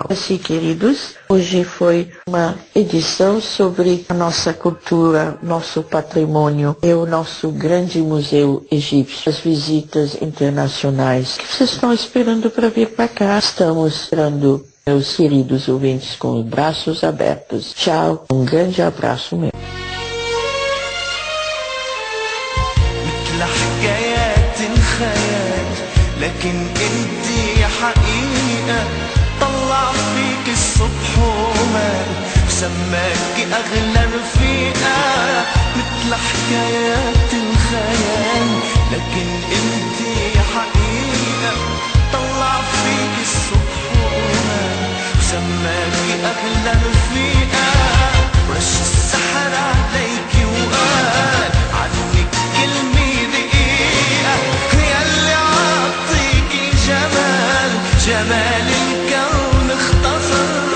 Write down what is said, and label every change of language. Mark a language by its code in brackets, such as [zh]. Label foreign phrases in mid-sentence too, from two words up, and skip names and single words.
[pt] Assim, queridos, hoje foi uma edição sobre a nossa cultura, nosso patrimônio e o nosso Grande Museu Egípcio, as visitas internacionais. Que vocês estão esperando para vir para cá? Estamos esperando, meus queridos ouvintes, com os braços abertos. Tchau, um grande abraço meu. [ar] مثل حكايات الخيال لكن انتي حقيقة طلع فيك الصبح ومال وسماكي أغلى رفيقة مثل حكايات الخيال لكن انتي حقيقة طلع فيك الصبح ومال وسماكي أغلى رفيقة رش السحر عليكي وقال عنك كلمة دقيقة ياللي عطيكي جمال جمال الكون اختصر